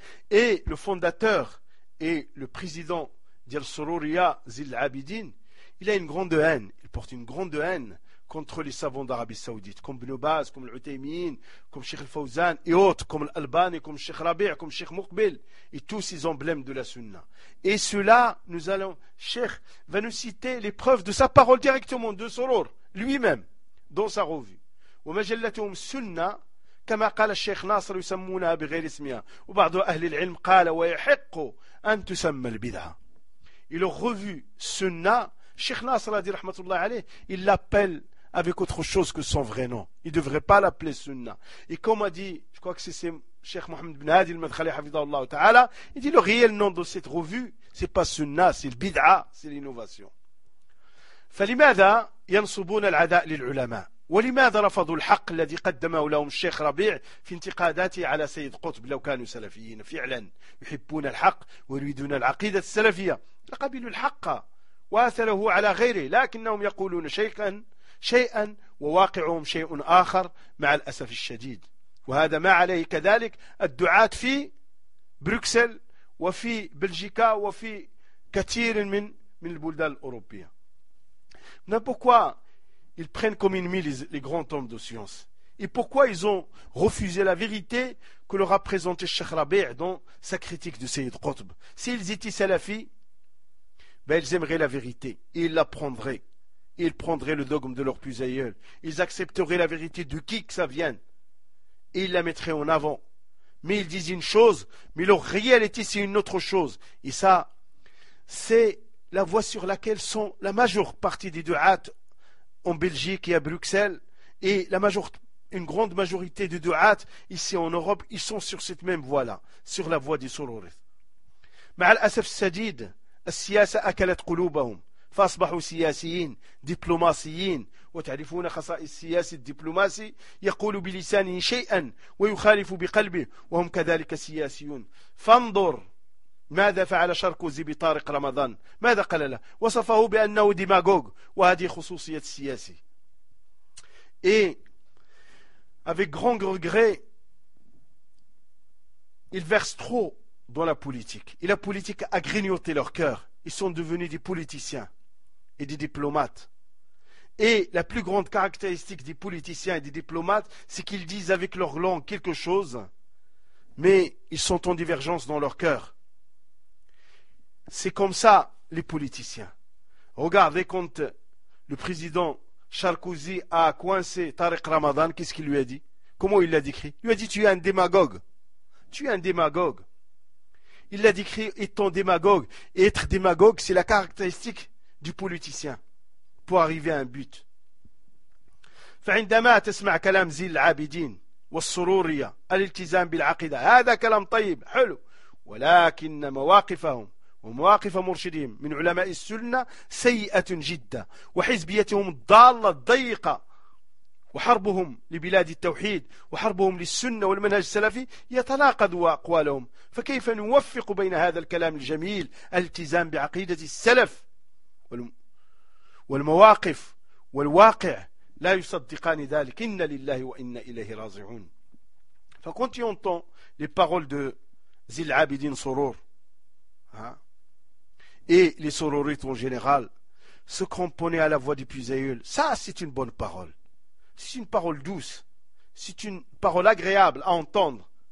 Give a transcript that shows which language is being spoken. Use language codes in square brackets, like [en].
[fr] Et le fondateur et le président d'Al Sururiya Zil Abidin, il a une grande haine, il porte une grande haine contre les savants d'Arabie Saoudite, comme Ibn Baz, comme Al-Uthaymeen, comme Cheikh Al-Fawzan et autres, comme Al-Albani, comme Cheikh Rabi', comme Cheikh Muqbil, et tous ces emblèmes de la Sunna. Et cela, Cheikh va nous citer les preuves de sa parole directement, de Surur, lui-même, dans sa revue. [ar] « Wa majallatuhum sunna » كما قال الشيخ ناصر يسمونها بغير اسمها وبعض أهل العلم قال ويحق أن تسمى البدعة. [fr] Il a revu Sunna. Cheikh Nasr a dit [ar] rahmatullah alayh, [fr] il l'appelle avec autre chose que son vrai nom. Il ne devrait pas l'appeler Sunna. Et comme a dit, je crois que c'est Cheikh Mohamed bin Hadi al-Madkhali [ar] hafidhahullah ta'ala, [fr] il dit le réel nom de cette revue, c'est pas Sunna, c'est le bid'a, c'est l'innovation. [ar] فلماذا ينصبون العداء للعلماء ولماذا رفضوا الحق الذي قدمه لهم الشيخ ربيع في انتقاداته على سيد قطب لو كانوا سلفيين فعلا يحبون الحق ويريدون العقيدة السلفية لقبلوا الحق وآثره على غيره لكنهم يقولون شيئا وواقعهم شيء آخر مع الأسف الشديد وهذا ما عليه كذلك الدعاة في بروكسل وفي بلجيكا وفي كثير من البلدان الأوروبية. [fr] Ils prennent comme ennemis les grands hommes de science. Et pourquoi ils ont refusé la vérité que leur a présentée Cheikh Rabi' dans sa critique de Sayyid Qutb? S'ils étaient salafis, ils aimeraient la vérité et ils l'apprendraient. Ils prendraient le dogme de leur plus aïeul. Ils accepteraient la vérité de qui que ça vienne et ils la mettraient en avant. Mais ils disent une chose, mais leur réalité c'est une autre chose. Et ça, c'est la voie sur laquelle sont la majeure partie des du'ats en Belgique et à Bruxelles, et une grande majorité de du'ats ici en Europe, ils sont sur cette même voie-là, sur la voie des sororis. [ar] مع الأسف الشديد السياسة أكلت قلوبهم فأصبحوا سياسيين دبلوماسيين وتعرفون خصائص السياسي الدبلوماسي يقول بلسانه شيئا ويخالف بقلبه وهم كذلك سياسيون فانظر ماذا فعل شركوزي بطارق رمضان ماذا قال له وصفه بأنه ديماغوغ وهذه خصوصية السياسي. [fr] Et avec grand regret, ils versent trop dans la politique et la politique a grignoté leur cœur. Ils sont devenus des politiciens et des diplomates. Et la plus grande caractéristique des politiciens et des diplomates, c'est qu'ils disent avec leur langue quelque chose, mais ils sont en divergence dans leur cœur. C'est comme ça, les politiciens. Regardez quand le président Sarkozy a coincé Tariq Ramadan, qu'est-ce qu'il lui a dit? Comment il l'a décrit? Il lui a dit, tu es un démagogue. Tu es un démagogue. Il l'a décrit étant démagogue. Et être démagogue, c'est la caractéristique du politicien pour arriver à un but. [ar] فعندما تسمع كلام زي العابدين والسرورية الالتزام بالعقيدة هذا كلام طيب حلو ولكن مواقفهم ومواقف مرشدهم من علماء السنة سيئة جدا وحزبيتهم الضالة الضيقة وحربهم لبلاد التوحيد وحربهم للسنة والمنهج السلفي يتناقض أقوالهم فكيف نوفق بين هذا الكلام الجميل الالتزام بعقيدة السلف والمواقف والواقع لا يصدقان ذلك إن لله وإنا إليه راجعون. فكنت [fr] entends les paroles de Zil Abidine Sourour et les sourourites en général, se cramponner à la voix du Puzayul, ça c'est une bonne parole, c'est une parole douce, c'est une parole agréable à entendre,